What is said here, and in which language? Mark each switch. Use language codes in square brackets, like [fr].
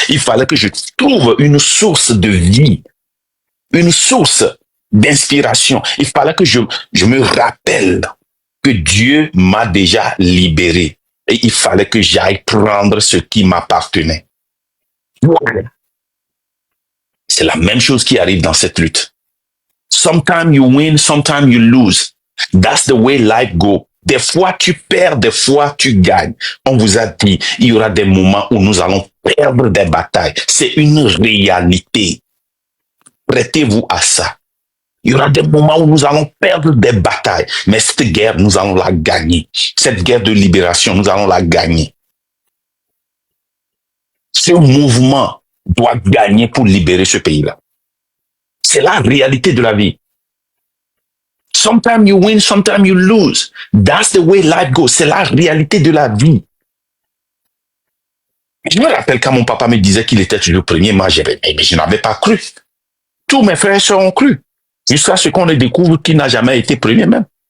[fr] Il fallait que je trouve une source de vie, une source d'inspiration. Il fallait que je me rappelle que Dieu m'a déjà libéré. Et il fallait que j'aille prendre ce qui m'appartenait. Voilà. C'est la même chose qui arrive dans cette lutte. [en] Sometimes you win, sometimes you lose. That's the way life goes. [fr] Des fois tu perds, des fois tu gagnes. On vous a dit, il y aura des moments où nous allons perdre des batailles. C'est une réalité. Prêtez-vous à ça. Il y aura des moments où nous allons perdre des batailles. Mais cette guerre, nous allons la gagner. Cette guerre de libération, nous allons la gagner. Ce mouvement doit gagner pour libérer ce pays-là. C'est la réalité de la vie. [en] Sometimes you win, sometimes you lose. That's the way life goes. [fr] C'est la réalité de la vie. Je me rappelle quand mon papa me disait qu'il était le premier, moi, mais je n'avais pas cru. Tous mes frères et sœurs ont cru. Jusqu'à ce qu'on découvre qu'il n'a jamais été premier même.